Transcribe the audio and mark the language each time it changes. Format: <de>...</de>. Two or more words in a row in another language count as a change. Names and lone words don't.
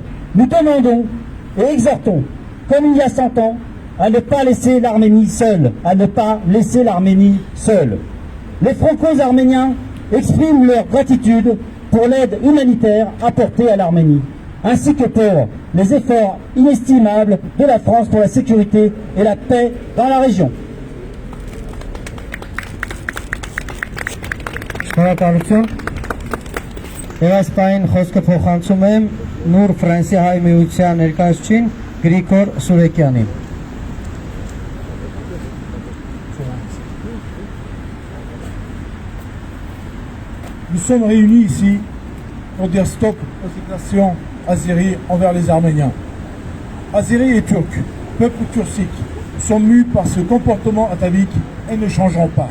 <fr>Nous demandons et exhortons, comme il y a 100 ans, à ne pas laisser l'Arménie seule, à ne pas laisser l'Arménie seule. Les franco-arméniens expriment leur gratitude pour l'aide humanitaire apportée à l'Arménie, ainsi que pour les efforts inestimables de la France pour la sécurité et la paix dans la région.</fr> <hy>Շնորհակալություն։ Եվ այս պահին խոսքը փոխանցում եմ Նուր Ֆրանսի հայ միության ներկայացուցիչին Գրիգոր Սուրեկյանին։</hy> <fr>Nous sommes réunis ici pour dire stop aux agressions azéries envers les Arméniens. Azéris et Turcs, peuple turcique, sont mus par ce comportement atavique et ne changeront pas.</fr>